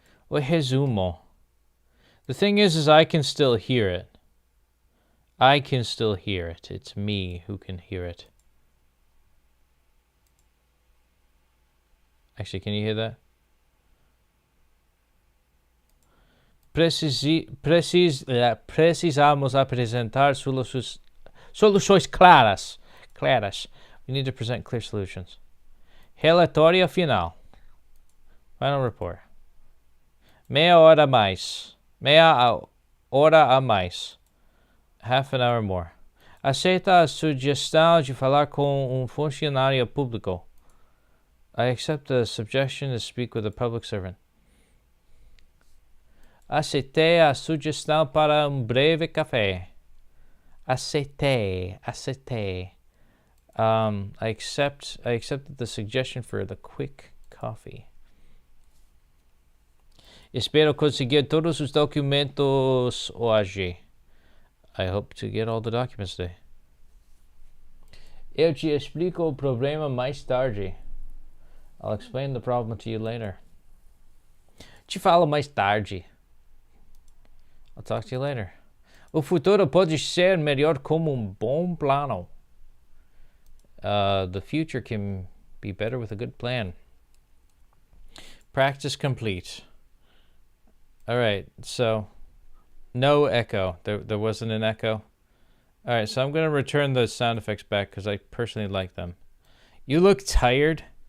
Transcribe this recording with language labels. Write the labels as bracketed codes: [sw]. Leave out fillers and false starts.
[pt] O resumo. [en] The thing is I can still hear it. I can still hear it. It's me who can hear it. Actually, can you hear that? [pt] Precisamos apresentar soluções claras. [en] We need to present clear solutions. [pt] Relatório final. [en] Final report. [pt] Meia hora a mais. Meia hora a mais. [en] Half an hour more. [pt] Aceita a sugestão de falar com funcionário público. [en] I accept the suggestion to speak with a public servant. [pt] Aceitei a sugestão para breve café. Aceitei. [en] I accepted the suggestion for the quick coffee. [pt] Espero conseguir todos os documentos hoje. [en] I hope to get all the documents today. [pt] Eu te explico o problema mais tarde. [en] I'll explain the problem to you later. [pt] Te falo mais tarde. [en] I'll talk to you later. [pt] O futuro pode ser melhor como bom plano. [en] The future can be better with a good plan. Practice complete. All right, so no echo. There wasn't an echo. All right, so I'm going to return those sound effects back because I personally like them. You look tired.